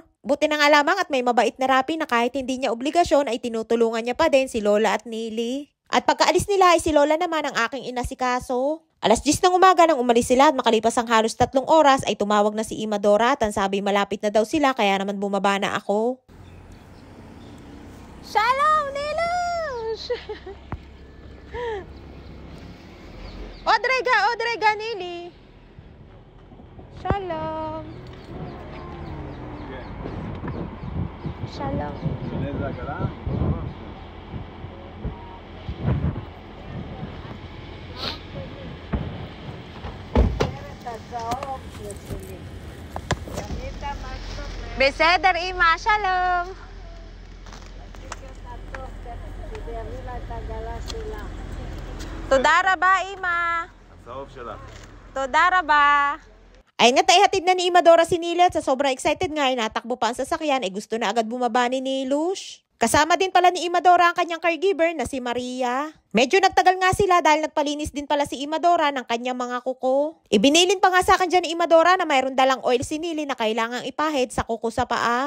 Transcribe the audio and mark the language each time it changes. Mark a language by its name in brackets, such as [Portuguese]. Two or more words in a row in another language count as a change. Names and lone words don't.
[Filipino] Buti na nga lamang at may mabait na Rapi na kahit hindi niya obligasyon ay tinutulungan niya pa din si Lola at Nili. At pagkaalis nila ay si Lola naman ang aking inasikaso. Alas 10 ng umaga nang umalis sila at makalipas ang halos 3 oras ay tumawag na si Imadora at ang sabi malapit na daw sila kaya naman bumaba na ako. [Hebrew] Shalom, Nilush! Odrega, Nili. שלום. שלום. בסדר, אמא. שלום. תודה רבה, אמא. Tודה raba. [Filipino] Ayun nga, hatid na ni Imadora si Nili at sa sobrang excited nga ay natakbo pa ang sasakyan ay gusto na agad bumaba ni Nilush. Kasama din pala ni Imadora ang kanyang caregiver na si Maria. Medyo nagtagal nga sila dahil nagpalinis din pala si Imadora ng kanyang mga kuko. Ibinilin pa nga sa akin dyan ni Imadora na mayroon dalang oil si Nili na kailangang ipahid sa kuko sa paa.